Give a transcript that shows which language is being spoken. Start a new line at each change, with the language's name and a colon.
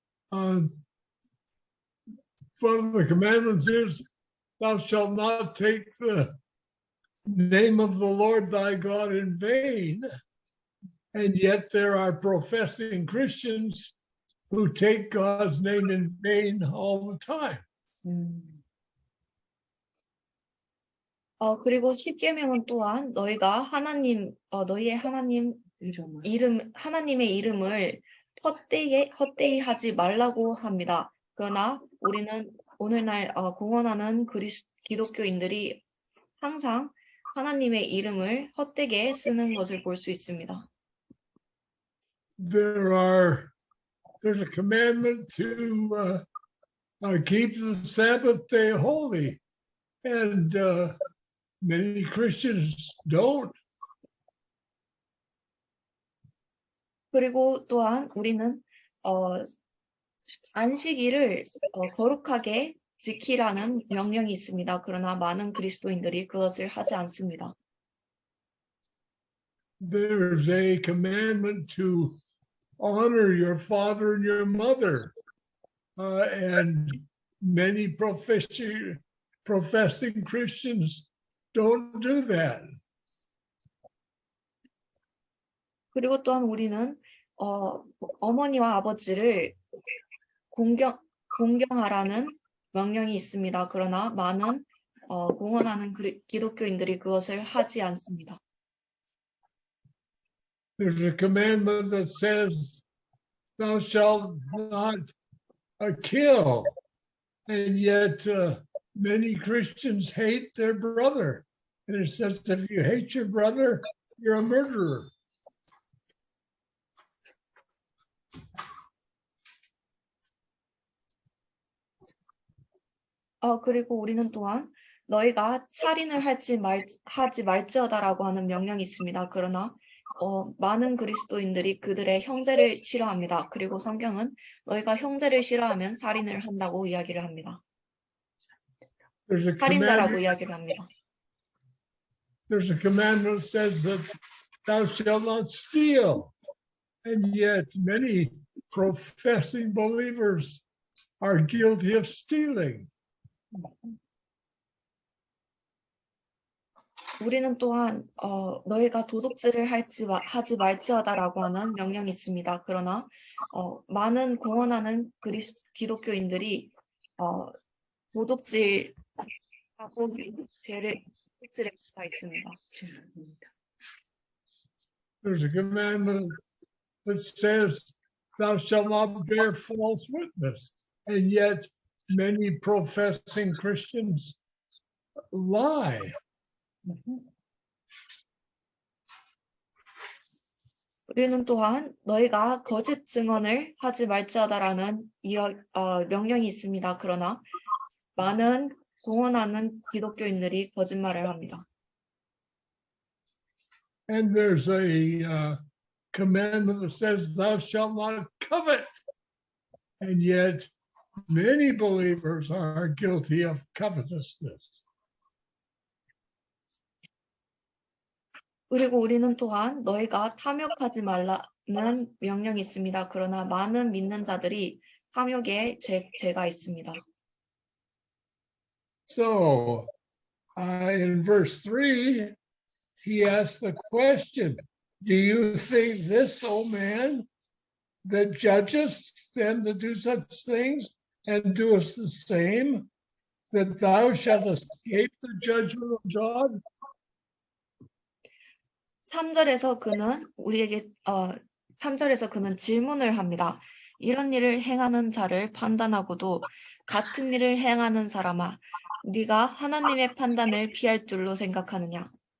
English: One of the commandments is, thou shalt not take the name of the Lord thy God in vain. And yet there are professing Christians who take God's name in vain all the time.
Korean: 그리고 십계명은 또한 너희가 너희의 하나님의 이름을 헛되이 하지 말라고 합니다. 그러나 우리는 오늘날 공언하는 기독교인들이 항상 하나님의 이름을 헛되게 쓰는 것을 볼 수 있습니다.
English: There's a commandment to keep the Sabbath day holy, and many Christians don't.
Korean: 그리고 또한 우리는 안식일을 거룩하게 지키라는 명령이 있습니다. 그러나 많은 그리스도인들이 그것을 하지 않습니다.
English: There's a commandment to honor your father and your mother, and many professing Christians don't do that.
Korean: 그리고 또한 우리는 어머니와 아버지를 공경하라는 명령이 있습니다. 그러나 많은 공언하는 기독교인들이 그것을 하지 않습니다.
English: There's a commandment that says, thou shalt not kill, and yet many Christians hate their brother. And it says, if you hate your brother, you're a murderer.
Korean: 그리고 우리는 또한 너희가 살인을 하지 말지어다라고 하는 명령이 있습니다. 그러나 많은 그리스도인들이 그들의 형제를 싫어합니다. 그리고 성경은 너희가 형제를 싫어하면 살인을 한다고 이야기를 합니다. 살인자라고 이야기를 합니다.
English: There's a commandment that says that thou shalt not steal, and yet many professing believers are guilty of stealing.
Korean: 우리는 또한 너희가 도둑질을 하지 말지어다라고 하는 명령이 있습니다. 그러나 많은 공언하는 기독교인들이 도둑질하고 도둑질에 가 있습니다.
English: There's a commandment that says, thou shalt not bear false witness. And yet many professing Christians lie.
Korean: 우리는 또한 너희가 거짓 증언을 하지 말지어다라는 명령이 있습니다. 그러나 많은 공언하는 기독교인들이 거짓말을 합니다.
English: And there's a commandment that says, thou shalt not covet. And yet many believers are guilty of covetousness.
Korean: 그리고 우리는 또한 너희가 탐욕하지 말라는 명령이 있습니다. 그러나 많은 믿는 자들이 탐욕에 죄가 있습니다.
English: So in verse 3, he asks the question, do you think this, O man, that judgest them that do such things and doest the same, that thou shalt escape the judgment of God?
Korean: 3절에서 그는 질문을 합니다. 이런 일을 행하는 자를 판단하고도 같은 일을 행하는 사람아, 네가 하나님의 판단을 피할 줄로 생각하느냐?